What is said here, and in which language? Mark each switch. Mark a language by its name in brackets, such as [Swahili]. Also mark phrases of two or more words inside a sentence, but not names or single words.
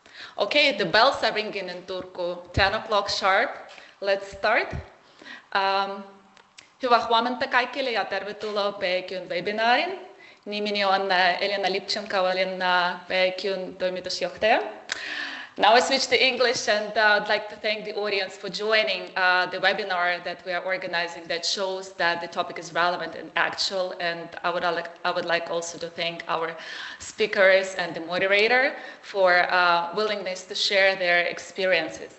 [English] Okay, the bells are ringing in Turku, 10 o'clock sharp. Let's start. [Finnish] Hyvää huomenta kaikille ja tervetuloa PQ:n webinaariin. Nimeni on Elina Lipchenko, olen PQ:n toimitusjohtaja. [English] Now I switch to English and I'd like to thank the audience for joining the webinar that we are organizing that shows that the topic is relevant and actual, and I would like also to thank our speakers and the moderator for willingness to share their experiences.